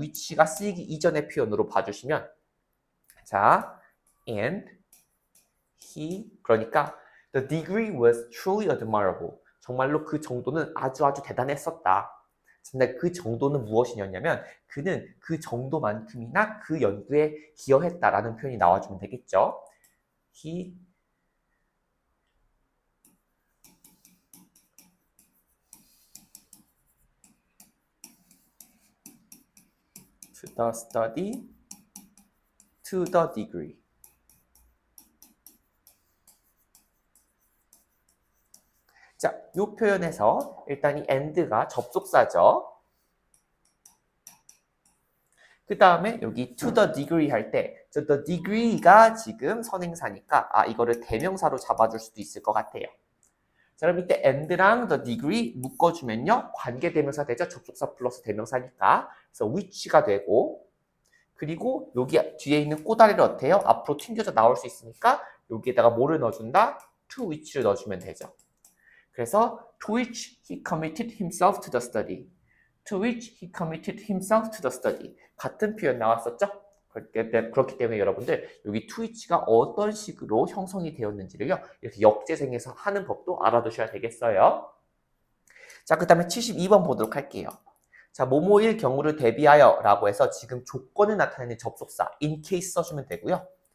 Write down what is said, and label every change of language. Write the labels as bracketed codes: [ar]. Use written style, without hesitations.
[ko] which가 쓰이기 이전의 표현으로 봐주시면 자, and he 그러니까 [en] the degree was truly admirable [ko] 정말로 그 정도는 아주 대단했었다. 근데 그 정도는 무엇이냐면 그는 그 정도만큼이나 그 연구에 기여했다라는 표현이 나와주면 되겠죠. [en] He to the study to the degree. [ko] 자, 이 표현에서 일단 이 and가 접속사죠. 그 다음에 여기 [en] to the degree [ko] 할 때 the degree가 지금 선행사니까 이거를 대명사로 잡아줄 수도 있을 것 같아요. 자, 그럼 이때 and랑 the degree 묶어주면요. 관계대명사 되죠. 접속사 플러스 대명사니까. 그래서 which가 되고 그리고 여기 뒤에 있는 꼬다리를 어때요? 앞으로 튕겨져 나올 수 있으니까 여기에다가 뭐를 넣어준다? [en] to which [ko] 를 넣어주면 되죠. 그래서 [en] to which he committed himself to the study. To which he committed himself to the study. [ko] 같은 표현 나왔었죠? 그렇기 때문에 여러분들 여기 [en] to which [ko] 가 어떤 식으로 형성이 되었는지를요. 이렇게 역재생해서 하는 법도 알아두셔야 되겠어요. 자, 그 다음에 72번 보도록 할게요. 자, 뭐뭐일 경우를 대비하여 라고 해서 지금 조건을 나타내는 접속사 in case 써주면 되고요.